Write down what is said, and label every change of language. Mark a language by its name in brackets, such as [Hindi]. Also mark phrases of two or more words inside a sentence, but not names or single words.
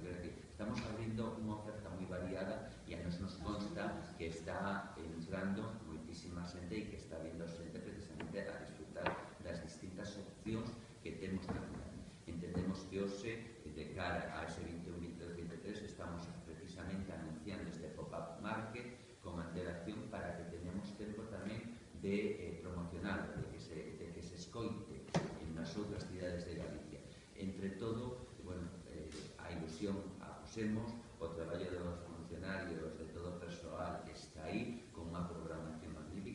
[Galician] Estamos abrindo unha oferta moi variada e a nos consta que está entrando moitísima xente e que está vindo xente precisamente a disfrutar das distintas opcións que temos na cidade. Entendemos que hoxe, de cara a ese 21, 22, 23, estamos precisamente anunciando este [English] pop-up market [Galician] con antelación para que tenemos tempo tamén de promocionar, de que se escoite nas outras cidades de Galicia. Entre todo, a ilusión a pusemos, o traballo dos funcionarios, de todo o persoal que está aí, con unha programación magnífica.